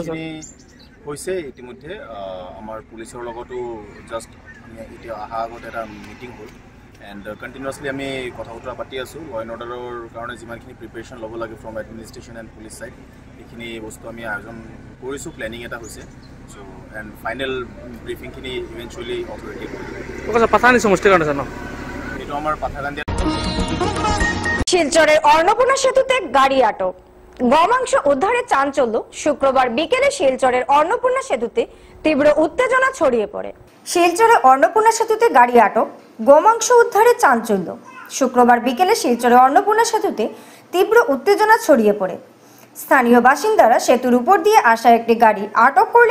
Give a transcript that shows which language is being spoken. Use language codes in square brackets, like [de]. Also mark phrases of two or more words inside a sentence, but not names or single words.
[as] এইখিনি হৈছে ইতিমধ্যে আমাৰ পুলিচৰ লগতো জাষ্ট এতিয়া অহা আগত এটা মিটিং হ'ল [en] and continuously [as] আমি কথা বতৰা পাতি আছোঁ [en] law and orderৰ [as] কাৰণে যিমানখিনি প্ৰিপেৰেশ্যন ল'ব লাগে [en] from administration and police side [as] এইখিনি বস্তু আমি আয়োজন কৰিছোঁ প্লেনিং এটা হৈছে [en] so and final briefingখিনি eventually authority [as] কৰিব পাথানি সমষ্টিৰ কাৰণে ন এইটো আমাৰ পাথাকান্দিয়া [bn] শিলচরের অন্নপূর্ণা সেতুতে গাড়ি আটক গমাংস উদ্ধারে চাঞ্চল্য শুক্রবার বিকেলে শিলচরের অন্নপূর্ণা সেতুতে তীব্র উত্তেজনা ছড়িয়ে পড়ে শিলচরে অন্নপূর্ণা সেতুতে গাড়ি আটক গোমাংস উদ্ধারে চাঞ্চল্য শুক্রবার বিকেলে শিলচরে অন্নপূর্ণা সেতুতে তীব্র উত্তেজনা ছড়িয়ে পড়ে স্থানীয় বাসিন্দারা সেতুর উপর দিয়ে আসা একটি গাড়ি আটক করলে